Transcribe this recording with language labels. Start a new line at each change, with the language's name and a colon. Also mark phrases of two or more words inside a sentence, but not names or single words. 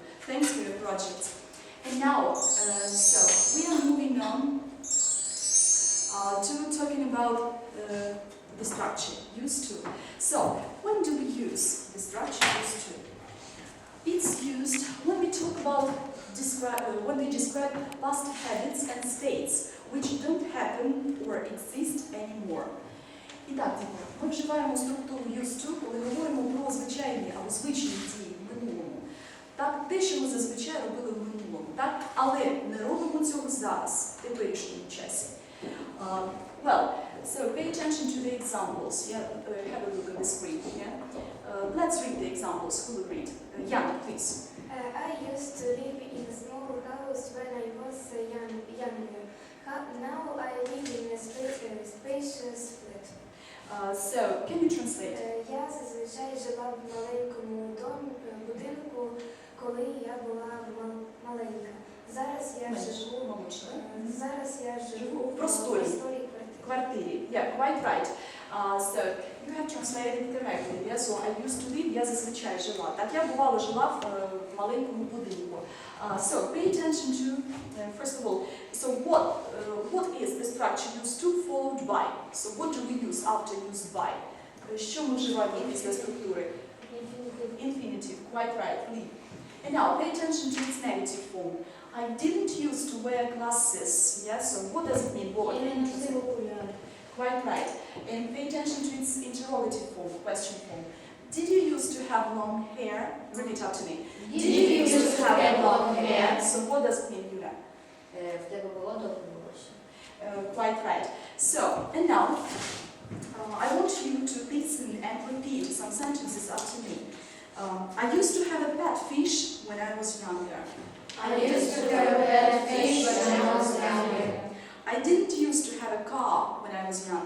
English: Thanks for your project. And now, so we are moving on to talking about the structure, used to. So, when do we use the structure used to? It's used when we talk about when we describe past habits and states which don't happen or exist anymore.
Ukrainian: І так, діти, ми вживаємо структуру
English: used to,
Ukrainian: коли говоримо про звичайні або звичні дії в минулому. Так, те, що ми зазвичай робили в минулому, так? Але не робимо цього зараз, в теперішньому часі.
English: Well, so pay attention to the examples. Yeah, have a look at the screen. Yeah, let's read the examples. Who will read? Jan, please. I used to live in a small house when I was younger. Now I live in a spacious flat. So, can you translate?
Ukrainian: Я зазвичай жила в маленькому будинку, коли я була маленька. Зараз я живу в просторій квартирі.
English: Yeah, quite right. So, you have translated it correctly. Yeah? So, I used to live,
Ukrainian: я зазвичай жила. Так, я бувало жила в маленькому будинку.
English: So, pay attention to, first of all, so what is the structure used to followed by? So, what do we use after used by?
Ukrainian: Що ми вживаємо після структури?
English: Infinitive, quite right, leave. And now, pay attention to its negative form. I didn't used to wear glasses. Yeah, so what does it mean? Quite right. And pay attention to its interrogative form, question form. Did you used to have long hair? Repeat after me. Did you used to have long hair? So what does it mean, Yulia?
Ukrainian: В тебе було довге волосся.
English: Quite right. So, and now, I want you to listen and repeat some sentences after me. I used to have a pet fish when I was younger. I used to have a pet fish when I was younger. I didn't used to have a car when I was young.